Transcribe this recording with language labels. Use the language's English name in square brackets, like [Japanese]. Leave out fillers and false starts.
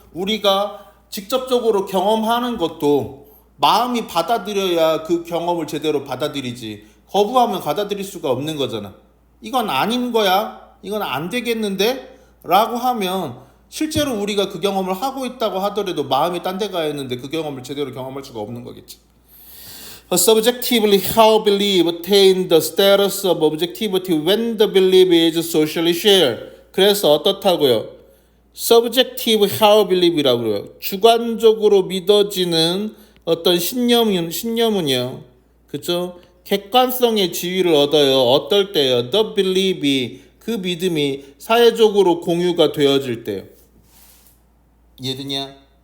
[Korean] 우리가 직접적으로 경험하는 것도 마음이 받아들여야 그 경험을 제대로 받아들이지, 거부하면 받아들일 수가 없는 거잖아. 이건 아닌 거야, 이건 안 되겠는데? 라고 하면 실제로 우리가 그 경험을 하고 있다고 하더라도 마음이 딴 데 가 있는데 그 경험을 제대로 경험할 수가 없는 거겠지. [English] Subjectively, how belief attain the status of objectivity when the belief is socially shared. 그래서 어떻다고요? Subjective how belief 이라고요. [Korean] 주관적으로 믿어지는 어떤 신념은요, 그죠? 객관성의 지위를 얻어요. 어떨 때요? The belief 이, 그 믿음이 사회적으로 공유가 되어질 때요. 이해되냐?